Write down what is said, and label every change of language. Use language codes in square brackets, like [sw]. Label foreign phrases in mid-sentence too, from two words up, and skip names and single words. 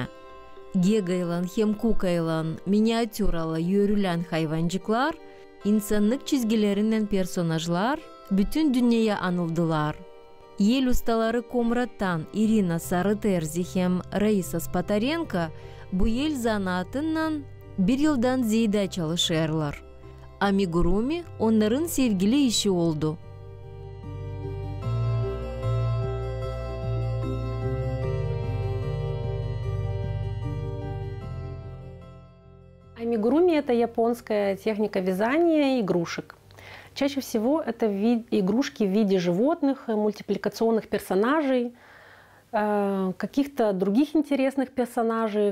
[gag] Gegaylan hem kukaylan minyatüralı yörülen hayvancıklar, insanlık çizgilerinden personajlar bütün dünyaya anıldılar. El ustaları Komrat'tan Irina Sarıterzi hem Raisa Spatarenko bu el zanatından bir yıldan ziyade çalışırlar. Amigurumi onların sevgili işi oldu. [ru] Амигуруми – это японская техника вязания игрушек. Чаще всего это игрушки в виде животных, мультипликационных персонажей, каких-то других интересных персонажей.